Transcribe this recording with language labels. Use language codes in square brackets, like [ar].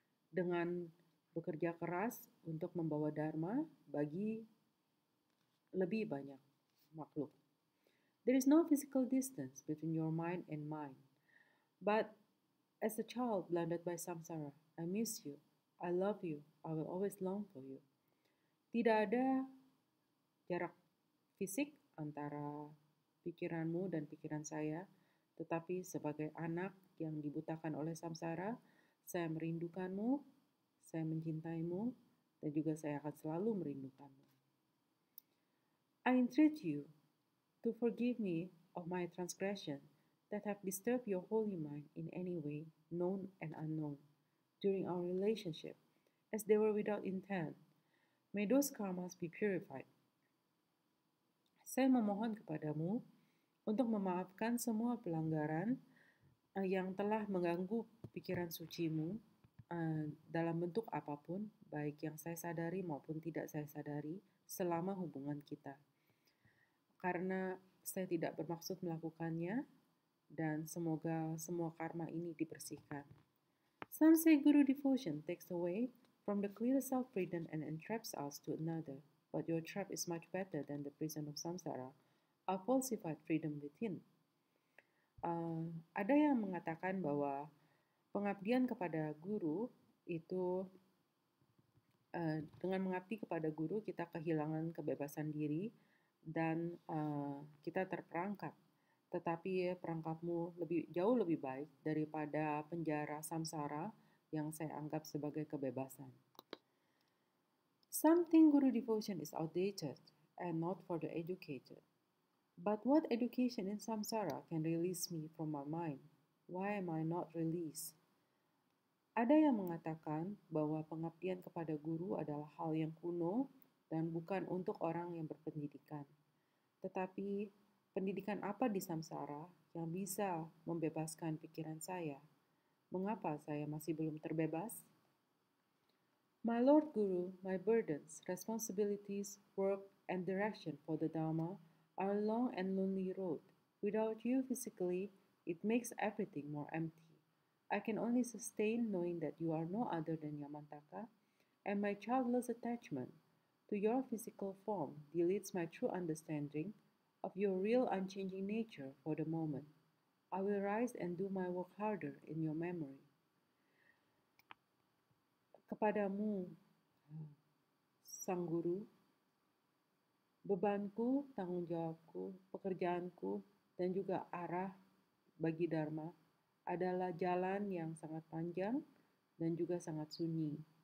[id] Dengan bekerja keras untuk membawa Dharma bagi lebih banyak makhluk. [en] There is no physical distance between your mind and mine. But as a child blinded by samsara, I miss you. I love you. I will always long for you. [id] Tidak ada jarak fisik antara pikiranmu dan pikiran saya, tetapi sebagai anak yang dibutakan oleh samsara, saya merindukanmu, saya mencintaimu, dan juga saya akan selalu merindukanmu. [en] I entreat you to forgive me of my transgression that have disturbed your holy mind in any way, known and unknown, during our relationship, as they were without intent. May those karmas be purified. [id] Saya memohon kepadamu untuk memaafkan semua pelanggaran yang telah mengganggu pikiran sucimu dalam bentuk apapun, baik yang saya sadari maupun tidak saya sadari, selama hubungan kita. Karena saya tidak bermaksud melakukannya, dan semoga semua karma ini dibersihkan. [en] Some say Guru devotion takes away from the clear self-freedom and entraps us to another, but your trap is much better than the prison of samsara, a falsified freedom within. [id] Ada yang mengatakan bahwa pengabdian kepada guru itu dengan mengabdi kepada guru kita kehilangan kebebasan diri dan kita terperangkap. Tetapi perangkapmu jauh lebih baik daripada penjara samsara yang saya anggap sebagai kebebasan. [en] Some think Guru devotion is outdated and not for the educated. But what education in samsara can release me from my mind? Why am I not released? [id] Ada yang mengatakan bahwa pengabdian kepada guru adalah hal yang kuno dan bukan untuk orang yang berpendidikan. Tetapi pendidikan apa di samsara yang bisa membebaskan pikiran saya? Mengapa saya masih belum terbebas? [en] My Lord Guru, my burdens, responsibilities, work, and direction for the Dharma are a long and lonely road. Without you physically, it makes everything more empty. I can only sustain knowing that you are no other than Yamantaka, and my childless attachment to your physical form deletes my true understanding of your real unchanging nature for the moment. I will rise and do my work harder in your memory. [id] Kepadamu, Sang Guru, bebanku, tanggung jawabku, pekerjaanku, dan juga arah bagi Dharma adalah jalan yang sangat panjang dan juga sangat sunyi.